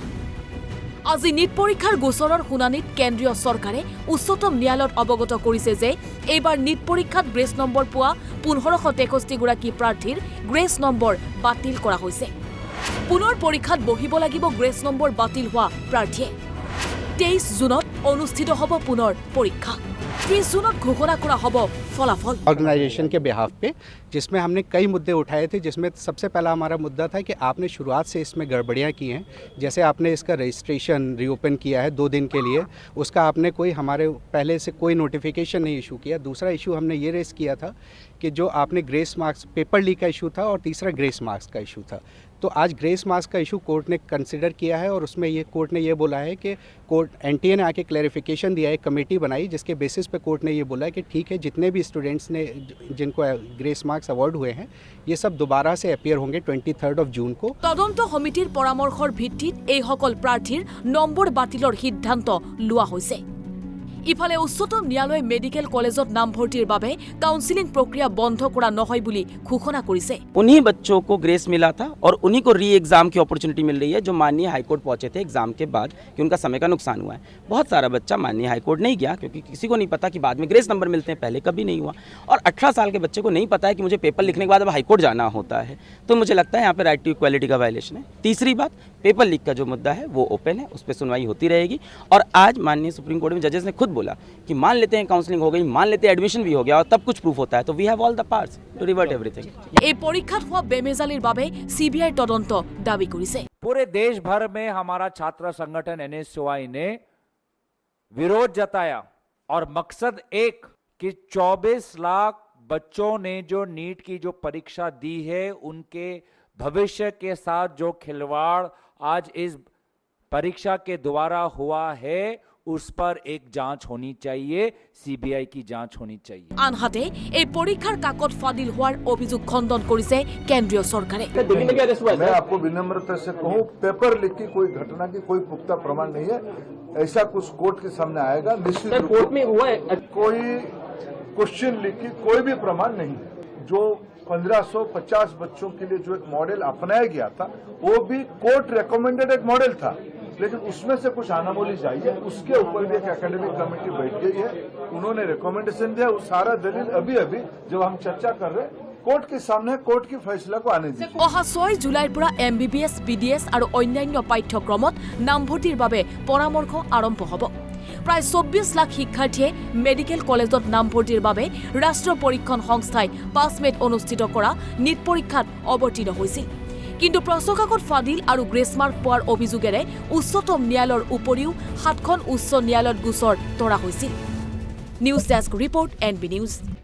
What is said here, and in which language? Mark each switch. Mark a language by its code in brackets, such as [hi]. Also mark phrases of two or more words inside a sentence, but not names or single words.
[as] আজি নীট পৰীক্ষাৰ গোচৰৰ শুনানিত কেন্দ্ৰীয় চৰকাৰে উচ্চতম ন্যায়ালয়ত অৱগত কৰিছে যে এইবাৰ নীট পৰীক্ষাত গ্ৰেছ নম্বৰ পোৱা 1563 গৰাকী প্ৰাৰ্থীৰ গ্ৰেছ নম্বৰ বাতিল কৰা হৈছে পুনৰ পৰীক্ষাত বহিব লাগিব গ্ৰেছ নম্বৰ বাতিল হোৱা প্ৰাৰ্থীয়ে 23 জুনত অনুষ্ঠিত হ'ব পুনৰ পৰীক্ষা 30 জুনত ঘোষণা কৰা হ'ব ফলাফল [hi] ऑर्गेनाइजेशन के बिहाफ पे जिसमें हमने कई मुद्दे उठाए थे जिसमें सबसे पहला हमारा मुद्दा था कि आपने शुरुआत से इसमें गड़बड़ियाँ की हैं जैसे आपने इसका [en] registration reopen [hi] किया है 2 दिन के लिए उसका आपने कोई हमारे पहले से कोई नोटिफिकेशन नहीं इशू किया दूसरा इशू हमने ये रेस किया था कि जो आपने [en] grace marks paper leak [hi] का इशू था और तीसरा [en] grace marks [hi] का इशू था तो आज [en] grace marks [hi] का इशू कोर्ट ने कंसिडर किया है और उसमें ये कोर्ट ने ये बोला है कि कोर्ट एनटीए ने आके क्लैरिफिकेशन दिया है कमेटी बनाई जिसके बेसिस पे कोर्ट ने ये बोला है कि ठीक है जितने भी स्टूडेंट्स ने जिनको [en] grace marks award [hi] हुए हैं ये सब दोबारा से अपीयर होंगे 23 जून को [as] তদন্ত সমিতিৰ পৰামৰ্শৰ ভিত্তিত এই সকল প্ৰাৰ্থীৰ নম্বৰ বাতিলৰ সিদ্ধান্ত লোৱা হৈছে ইফালে উচ্চতম ন্যায়ালয়ে মেডিকেল কলেজত নামভৰ্তিৰ বাবে কাউন্সেলিং প্ৰক্ৰিয়া বন্ধ কৰা নহয় বুলি ঘোষণা কৰিছে [hi] उन्हीं बच्चों को ग्रेस मिला था और उन्हीं को [en] re exam [hi] की अपॉर्चुनिटी मिल रही है जो माननीय हाईकोर्ट पहुंचे थे एग्जाम के बाद कि उनका समय का नुकसान हुआ है बहुत सारा बच्चा माननीय हाईकोर्ट नहीं गया क्योंकि किसी को नहीं पता कि बाद में ग्रेस नंबर मिलते हैं पहले कभी नहीं हुआ और 18 साल के बच्चे को नहीं पता है कि मुझे पेपर लिखने के बाद अब हाईकोर्ट जाना होता है तो मुझे लगता है यहाँ पे [en] right to equality [hi] का वायलेशन है तीसरी बात [en] paper leak [hi] का जो मुद्दा है वो ओपन है उस पर सुनवाई होती रहेगी और आज माननीय सुप्रीम कोर्ट में जजेस ने खुद बोला कि मान लेते हैं काउंसलिंग हो गई मान लेते हैं एडमिशन भी हो गया और तब कुछ प्रूफ होता है तो [en] we have all the parts to revert everything [as] এই পৰীক্ষাত হোৱা বেমেজালিৰ বাবে সিবিআই তদন্ত দাবী কৰিছে [hi] पूरे देश भर में हमारा छात्र संगठन एनएसयूआई ने विरोध जताया और मकसद एक कि 24 लाख बच्चों ने जो नीट की जो परीक्षा दी है उनके भविष्य के साथ जो खिलवाड़ आज इस परीक्षा के द्वारा हुआ है उस पर एक जांच होनी चाहिए सीबीआई की जांच होनी चाहिए [as] আনহাতে এই পৰীক্ষাৰ কাকত ফাদিল হোৱাৰ অভিযোগ খণ্ডন কৰিছে কেন্দ্ৰীয় চৰকাৰে [hi] मैं आपको विनम्रता से कहूं [en] paper leak [hi] की कोई घटना की कोई पुख्ता प्रमाण नहीं है ऐसा कुछ कोर्ट के सामने आएगा निश्चित कोर्ट में हुआ है कोई [en] question leak [hi] की कोई भी प्रमाण नहीं है जो 1550 बच्चों के लिए जो एक मॉडल अपनाया गया था वो भी [en] court recommended [hi] एक मॉडल था लेकिन उसमें से कुछ अनामोलीज आई है उसके ऊपर भी एक [en] academic committee [hi] बैठ गई है उन्होंने रिकमेंडेशन दिया वो सारा दलील अभी जब हम चर्चा कर रहे हैं कोर्ट के सामने कोर्ट की फैसला को आने दीजिए [as] অহা 6 জুলাইৰ পৰা এমবিবিএছ বিডিএছ আৰু অন্যান্য পাঠ্যক্ৰমত নামভৰ্তিৰ বাবে পৰামৰ্শ আৰম্ভ হ'ব প্ৰায় 24 লাখ শিক্ষাৰ্থীয়ে মেডিকেল কলেজত নামভৰ্তিৰ বাবে ৰাষ্ট্ৰীয় পৰীক্ষণ সংস্থাই 5 মেত অনুষ্ঠিত কৰা নীট পৰীক্ষাত অৱতীৰ্ণ হৈছিল কিন্তু প্ৰশ্নকাকত ফাদিল আৰু গ্ৰেছ মাৰ্ক পোৱাৰ অভিযোগেৰে উচ্চতম ন্যায়ালয়ৰ উপৰিও 7খন উচ্চ ন্যায়ালয়ত গোচৰ তৰা হৈছিল [en] news desk report [as] এনবি নিউজ